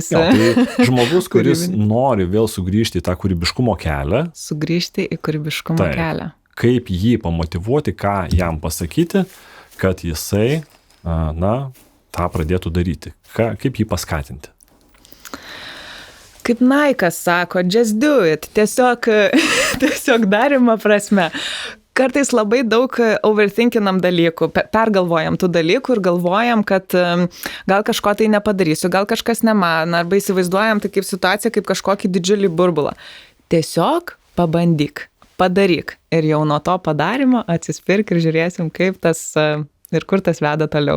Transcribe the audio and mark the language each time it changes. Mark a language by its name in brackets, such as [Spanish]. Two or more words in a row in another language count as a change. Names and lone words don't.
[Lithuanian] Tai žmogus, kuris nori vėl sugrįžti į tą kūrybiškumo kelią. Sugrįžti į kūrybiškumo kelią. Kaip jį pamotyvuoti, ką jam pasakyti, kad jisai, tą pradėtų daryti. Kaip jį paskatinti? Kaip Naikas sako, [English] just do it. [Lithuanian] Tiesiog darymo prasme. Kartais labai daug overthinkinam dalykų, pergalvojam tų dalykų ir galvojam, kad gal kažko tai nepadarysiu, gal kažkas ne man, arba įsivaizduojam tai kaip situaciją, kaip kažkokį didžiulį burbulą. Tiesiog pabandyk, padaryk ir jau nuo to padarimo atsispirk ir žiūrėsim, kaip tas ir kur tas veda toliau.